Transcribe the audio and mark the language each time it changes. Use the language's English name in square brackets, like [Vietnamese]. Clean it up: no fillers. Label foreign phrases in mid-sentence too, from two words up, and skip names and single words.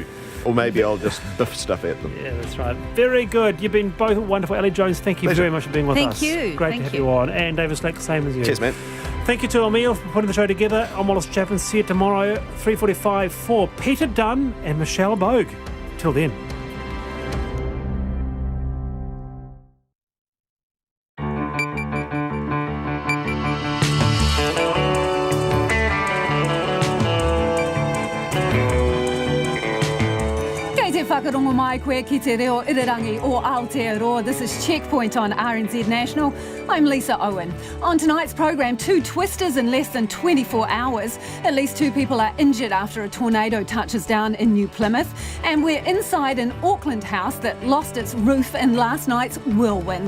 [English] Or maybe I'll just biff stuff at them. Yeah, that's right. Very good. You've been both wonderful. Ali Jones, thank you very much for being with us. Thank you. Great to have you on. And David Slack, the same as you. Cheers, man. Thank you to Emil for putting the show together. I'm Wallace Chapman. See you tomorrow, 3:45 for Peter Dunn and Michelle Bogue. Till then. [Māori] Whakarongo mai koe ki te reo irirangi o Aotearoa. [English] This is Checkpoint on RNZ National. I'm Lisa Owen. On tonight's programme, 2 twisters in less than 24 hours. At least 2 people are injured after a tornado touches down in New Plymouth. And we're inside an Auckland house that lost its roof in last night's whirlwind.